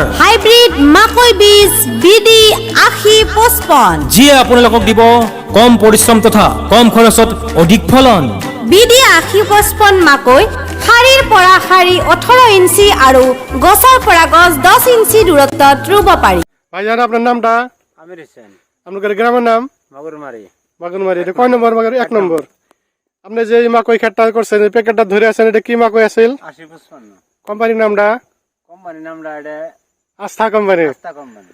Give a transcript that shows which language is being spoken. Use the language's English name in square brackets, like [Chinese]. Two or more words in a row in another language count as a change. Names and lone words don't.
[Assamese] হাইব্ৰিড মাকৈ বীজ বিডি 8055, যিয়ে আপোনালোকক দিব কম পৰিশ্ৰম তথা কম খৰচত অধিক ফলন। বিডি 8055 মাকৈ শাৰীৰ পৰা শাৰী 18 ইঞ্চি আৰু গছৰ পৰা গছ 10 ইঞ্চি দূৰত্বত ৰুব পাৰি। [Bangla] ভাইজান আপনার নামটা? আমির হোসেন, আপনার গ্রামের নাম? মাগুরমারি। বাগানবাড়ি। এটা কয় নম্বর বাগান? 1 নম্বর। আপনি যে মাকই খেতটা করছেন, এই প্যাকেটটা ধরে আছেন, এটা কি মাকই আছিল? 8055 কোম্পানির নামটা? কোম্পানির নামটা এটা আস্থা কোম্পানি। আস্থা কোম্পানি।